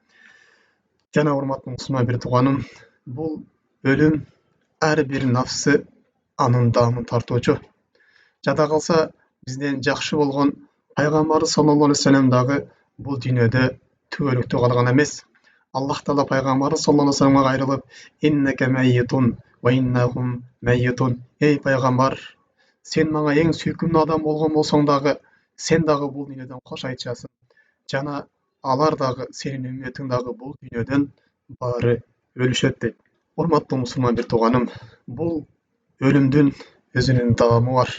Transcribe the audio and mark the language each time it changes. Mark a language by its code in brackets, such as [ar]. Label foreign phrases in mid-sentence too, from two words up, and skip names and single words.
[ky] Жана урматтуу мусулман бир тууганым, бул өлүм ар бир нафсы анын даамын тартуучу. Жада калса бизден жакшы болгон пайгамбар [ar] صلى الله عليه وسلم [ky] дагы бул дүйнөдө түбөлүктүү калган эмес. Аллах Таала пайгамбар [ar] صلى الله عليه وسلم [ky] кайрылып: [ar] "إنك ميت وإنهم ميتون". [ky] Эй пайгамбар, сен мага эң сүйкүмдүү адам болгон болсоң дагы, сен дагы бул дүйнөдөн кош айтышасың. Жана алар дагы, сенин үммөтүң дагы бул дүйнөдөн баары өлүшөт дейт. Урматтуу мусулман бир тууганым, бул өлүмдүн өзүнүн даамы бар.